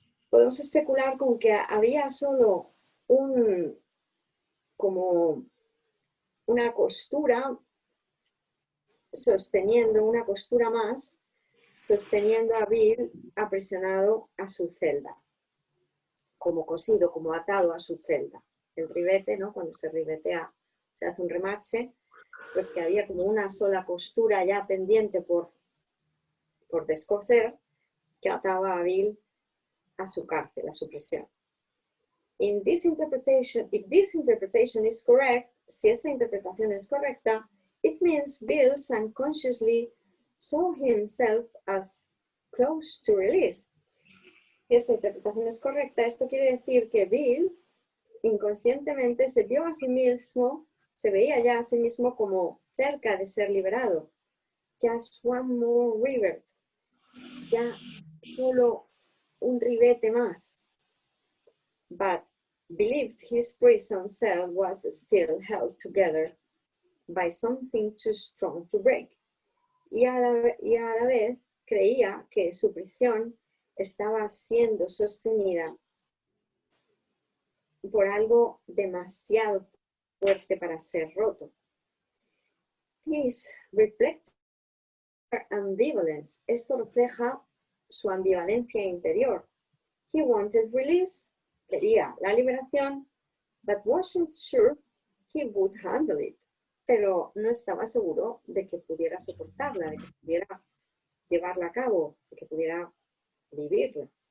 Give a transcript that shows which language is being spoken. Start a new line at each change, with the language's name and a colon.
Spanish: Podemos especular con que había solo como una costura sosteniendo, una costura más, sosteniendo a Bill aprisionado a su celda, como cosido, como atado a su celda. El ribete, ¿no? Cuando se ribetea, se hace un remache, pues que había como una sola costura ya pendiente por descoser, que ataba a Bill a su cárcel, a su prisión.
English: In this interpretation, if this interpretation is correct,
Spanish: si esta interpretación es correcta,
English: it means Bill unconsciously saw himself as close to release.
Spanish: Si esta interpretación es correcta, esto quiere decir que Bill inconscientemente se vio a sí mismo, se veía ya a sí mismo como cerca de ser liberado.
English: Just one more rivet.
Spanish: Ya solo un ribete más.
English: But believed his prison cell was still held together by something too strong to break.
Spanish: Y a la vez creía que su prisión estaba siendo sostenida por algo demasiado fuerte para ser roto.
English: This reflects ambivalence.
Spanish: Esto refleja su ambivalencia interior.
English: He wanted release,
Spanish: quería la liberación,
English: but wasn't sure he would handle it.
Spanish: Pero no estaba seguro de que pudiera soportarla, de que pudiera llevarla a cabo, de que pudiera vivirla.